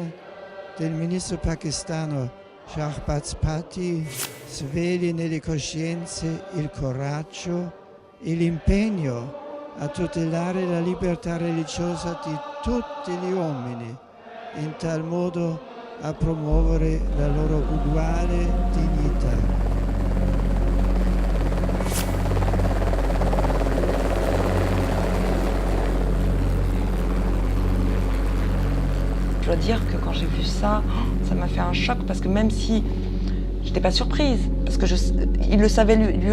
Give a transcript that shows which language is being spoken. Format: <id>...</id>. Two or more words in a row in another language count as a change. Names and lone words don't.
<it>del ministro pakistano Shahbaz Bhatti svegli nelle coscienze il coraggio e l'impegno a tutelare la libertà religiosa di tutti gli uomini, in tal modo a promuovere la loro uguale dignità.</it> <fr>Je dois dire que quand j'ai vu ça, ça m'a fait un choc parce que même si j'étais pas surprise, parce que il le savait lui</fr>